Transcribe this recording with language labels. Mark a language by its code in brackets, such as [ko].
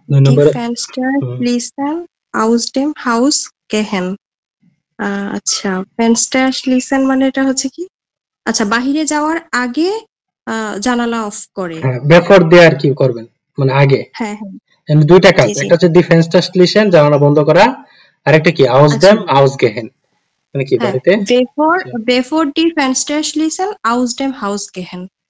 [de] Die Fenster schließen aus dem Haus gehen। [bn] আচ্ছা, [de] Fenster schließen [bn] মানে এটা হচ্ছে কি? আচ্ছা, বাহিরে যাওয়ার আগে জানালা অফ করে। হ্যাঁ, before দিয়ে আর কি করবেন, মানে আগে। হ্যাঁ হ্যাঁ, এখানে দুইটা কাজ, একটা হচ্ছে [de] die Fenster schließen [bn] জানালা বন্ধ করা, আর একটা কি [de] aus dem Haus gehen, [bn] মানে কি বাড়িতে। [de] before die Fenster schließen aus dem Haus gehen।